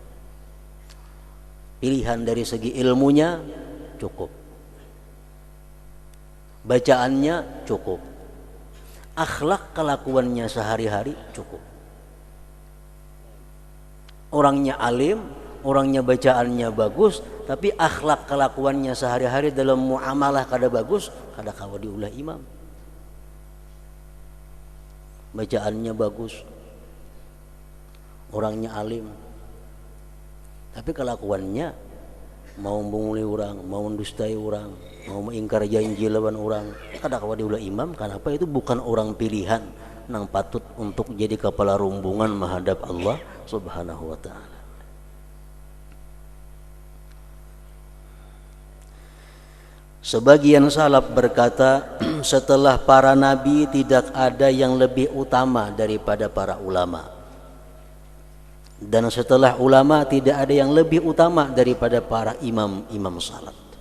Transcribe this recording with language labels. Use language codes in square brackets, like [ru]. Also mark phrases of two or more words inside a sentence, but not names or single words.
[id] Pilihan dari segi ilmunya cukup, bacaannya cukup, akhlak kelakuannya sehari-hari cukup. Orangnya alim, orangnya bacaannya bagus, tapi akhlak kelakuannya sehari-hari dalam muamalah [bjn] kada bagus, kada kawa diulah imam. [id] Bacaannya bagus, orangnya alim, tapi kelakuannya mau menguli orang, mau mendustai orang, mau mengingkar janji lawan orang, [bjn] kada kawa diulah imam. [id] Kenapa? Itu bukan orang pilihan nang patut untuk jadi kepala rombongan menghadap Allah [ar] سبحانه وتعالى. [id] Sebagian salaf berkata, setelah para nabi tidak ada yang lebih utama daripada para ulama. Dan setelah ulama tidak ada yang lebih utama daripada para imam-imam salat.